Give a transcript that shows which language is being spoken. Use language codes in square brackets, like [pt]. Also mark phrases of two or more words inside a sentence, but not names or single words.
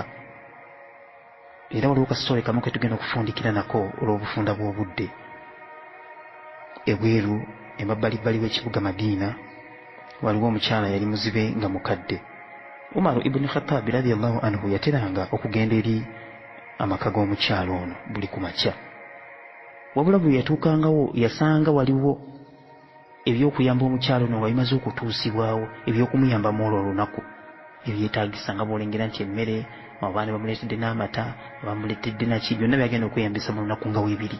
[lg] Era waliwo kasitole kamu ke tugenda okufundikira nako olw'obufunda bw'obudde. Ebweru emabbalibbali w'ekibuga Madiina waliwo omukyala yali muzibe nga mukadde. Umar ibn Khattab [ar] رضي الله عنه [lg] yateranga okugenda eri amaka g'omukyala ono buli ku makya, wabula bwe yatuukangawo yasanga waliwo ebyokuyamba omukyala ono nga bimaze okutuusibwawo, ebyokumuyamba mu olwo olunaku ebyetaagisa, nga bw'olengera nti emmere, abaana bamuleetedde n'amata, bamuleetedde naki, byonna byagenda okweyambisa mu lunaku nga weebiri.